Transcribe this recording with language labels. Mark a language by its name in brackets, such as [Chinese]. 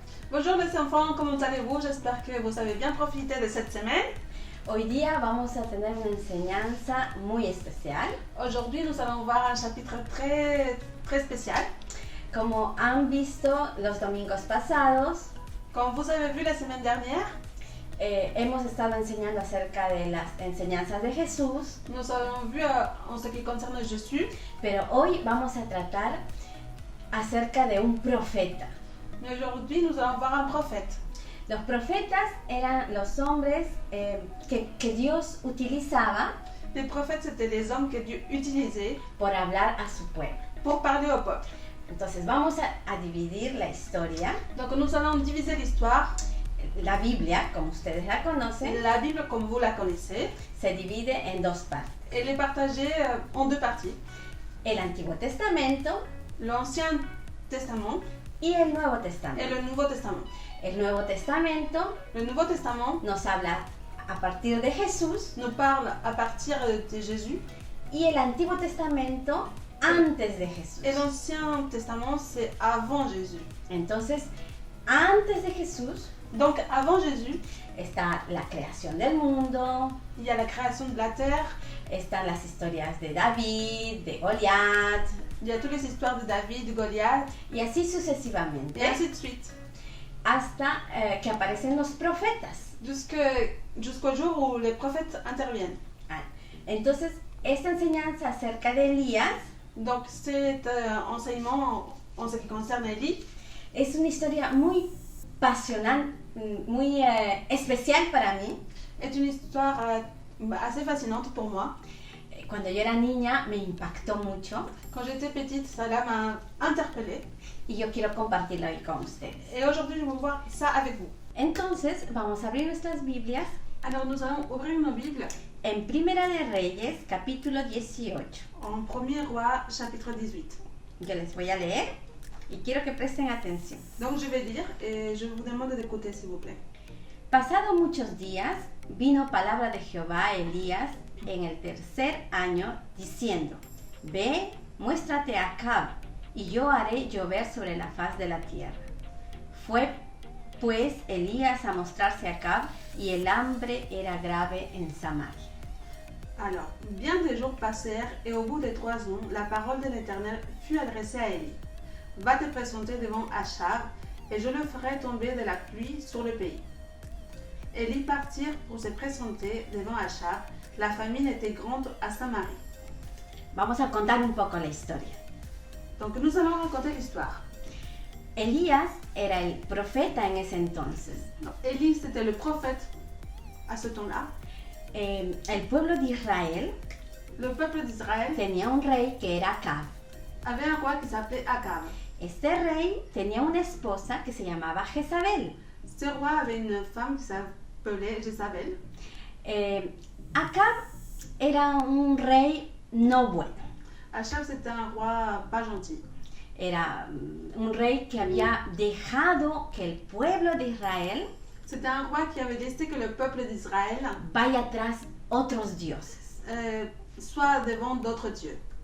[French] Bonjour les enfants, comment allez-vous? J'espère que vous avez bien profité de cette semaine. [Spanish] Hoy día vamos a tener una enseñanza muy especial. [French] Aujourd'hui, nous allons voir un chapitre très spécial. [Spanish] Como han visto los domingos pasados, [French] comme vous avez vu la semaine dernière, [Spanish] hemos estado enseñando acerca de las enseñanzas de Jesús. [French] Nous avons vu en ce qui concerne Jésus. [Spanish] Pero hoy vamos a tratar acerca de un profeta. [French] Mais aujourd'hui, nous allons voir un prophète. [Spanish] Los profetas eran los hombres que Dios utilizaba. [French] Les prophètes, c'était les hommes que Dieu utilisait [Spanish] por hablar a su pueblo. [French] Pour parler au peuple. [Spanish] Entonces vamos a dividir la historia. [French] Donc nous allons diviser l'histoire. [Spanish] La Biblia, como ustedes la conocen, [French] La Bible, comme vous la connaissez, [Spanish] se divide en dos partes. [French] elle est partagée en deux parties. [Spanish] El Antiguo Testamento [French] L'Ancien Testament [Spanish] y el Nuevo [French] et [Spanish] Testamento. [French] le Nouveau Testament. [Spanish] El Nuevo Testamento [French] Le Nouveau Testament [Spanish] nos habla a partir de Jesús [French] nous parle à partir de Jésus [Spanish] y el Antiguo Testamento antes de Jesús. [French] et l'Ancien Testament, c'est avant Jésus. [Spanish] Entonces, antes de Jesús [French] Donc avant Jésus, [Spanish] está la creación del mundo, [French] il y a la création de la terre, [Spanish] están las historias de David, de Goliat, [French] il y a toutes les histoires de David, de Goliath, [Spanish] y así sucesivamente, [French] et ainsi de suite. [Spanish] hasta que aparecen los profetas. [French] Jusqu'au jour où les prophètes interviennent. [Spanish] Ah, entonces, esta enseñanza acerca de Elías [French] Donc cet enseignement en ce qui concerne Élie [Spanish] es una historia muy pasional, muy especial para mí. [French] est une histoire assez fascinante pour moi. [Spanish] Cuando yo era niña me impactó mucho [French] Quand j'étais petite, cela m'a interpellée. [Spanish] y yo quiero compartirlo hoy con ustedes. [French] Et aujourd'hui, je vais voir ça avec vous. [Spanish] Entonces, vamos a abrir nuestras Biblias [French] Alors nous allons ouvrir nos Bibles [Spanish] en Primera de Reyes, capítulo 18. [French] en 1er Roi, chapitre 18. [Spanish] Yo les voy a leer y quiero que presten atención. Donc je vais lire et je vous demande d'écouter s'il vous plaît. Pasado muchos días, vino palabra de Jehová a Elías en el tercer año, diciendo: Ve, muéstrate a Acab, y yo haré llover sobre la faz de la tierra. Fue pues Elías a mostrarse a Acab, y el hambre era grave en Samaria. [French] Alors, bien des jours passèrent et au bout des 3 ans, la parole de l'Éternel fut adressée à Élie. Va te présenter devant Achab et je le ferai tomber de la pluie sur le pays. Élie partirent pour se présenter devant Achab. La famine était grande à Samarie. [Spanish] Vamos a contar un poco la historia. [French] Donc nous allons raconter l'histoire. [Spanish] Elías era el profeta en ese entonces. [French] Donc, Élie, c'était le prophète à ce temps-là. [Spanish] El pueblo de Israel [French] Le peuple d'Israël [Spanish] tenía un rey que era Acab. [French] avait un roi qui s'appelait Akab. [Spanish] Este rey tenía una esposa que se llamaba Jezabel. [French] Ce roi avait une femme qui s'appelait Jézabel. [Spanish] Acab era un rey no bueno. [French] Achab, c'était un roi pas gentil. [Spanish] Era un rey que había dejado que el pueblo de Israel [French] C'était un roi qui avait laissé que le peuple d'Israël [Spanish] vaya tras otros dioses. [French] soit devant d'autres dieux.